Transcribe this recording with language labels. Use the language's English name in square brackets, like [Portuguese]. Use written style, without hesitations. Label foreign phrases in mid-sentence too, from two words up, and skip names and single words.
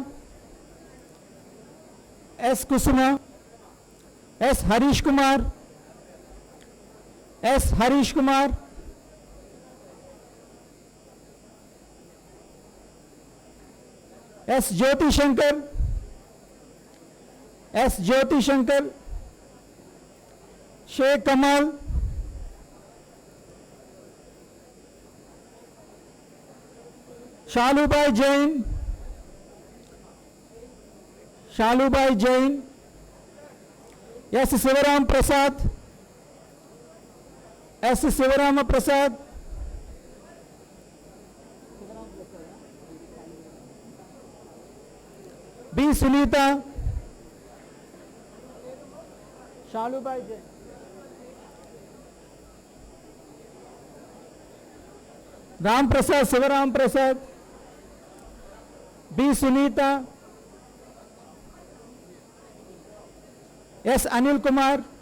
[Telugu] ఎస్ హరీష్ కుమార్ ఎస్ జ్యోతి [Marathi] శంకర్ షేక్ కమాల్ शालूबाई जैन एस शिवराम प्रसाद बी सुनीता शालूबाई जैन राम प्रसाद शिवराम प्रसाद बी सुनीता एस अनिल कुमार